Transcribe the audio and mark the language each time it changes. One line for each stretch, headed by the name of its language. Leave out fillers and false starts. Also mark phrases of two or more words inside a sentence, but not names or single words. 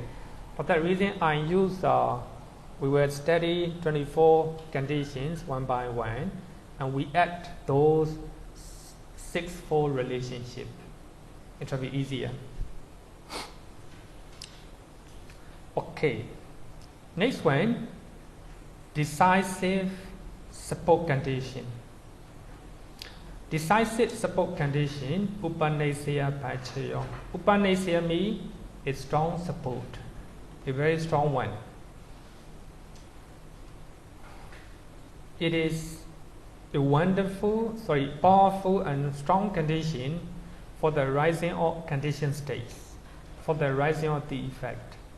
English: For that reason, I use, we will study 24 conditions one by one, and we add those 6-4 relationship. It will be easier. Okay. Next one, decisive support condition. Decisive support condition,
Pali: upanasya paccaya.
English: Upanasya means a strong support, a very strong one. It is a powerful and strong condition for the rising of condition states, for the rising of the effect.